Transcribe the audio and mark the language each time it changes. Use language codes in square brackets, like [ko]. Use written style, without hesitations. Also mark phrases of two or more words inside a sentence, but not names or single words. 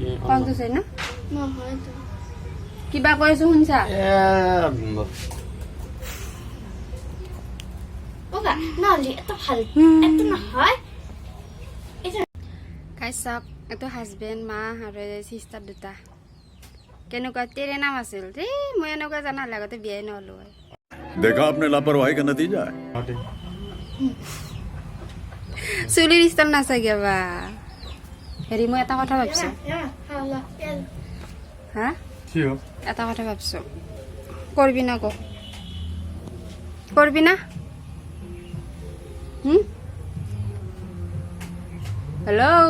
[as] কনজুচ হয় না কিবা কৈ আছো শুনছা গাইছ চাওক এইটো হাজবেণ্ড মা আৰু চিষ্টাৰ দুটা কেনেকুৱা তেৰে নাম আছিল দেই মই এনেকুৱা জানালে আগতে বিয়াই নহ'লো হয় [hi] देखा आपने लापरवाही का नतीजा है [as] চুলিৰ ষ্টাইল নাচাগে বা হেৰি মই এটা কথা ভাবিছো হা কি হ এটা কথা ভাবিছো কৰবি না ক কৰবি না হেল্ল'